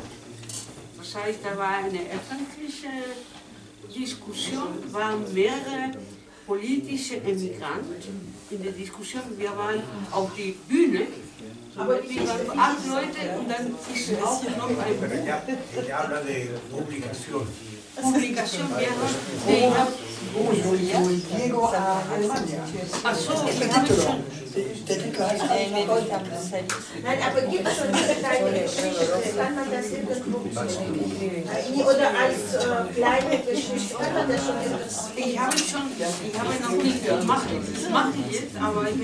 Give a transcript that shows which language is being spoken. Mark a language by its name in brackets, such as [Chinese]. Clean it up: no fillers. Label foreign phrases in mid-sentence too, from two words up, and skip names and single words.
[German] Das heißt, da war eine öffentliche Diskussion, waren mehrere politische Emigrant in der Diskussion. Wir waren auf die Bühne, aber wir waren 8 Leute und dann ist auch noch ein Buch. [Spanish] Ella habla de publicación. Publicación, ja. Yo llego a Alemania. [German] Ach so, Der Titel heißt Nein, aber gibt es schon eine kleine Geschichte? Kann man das irgendwo oder als kleine Geschichte? Kann man das schon irgendwo? Ich habe noch nicht gemacht. Das mache ich jetzt, aber ich bin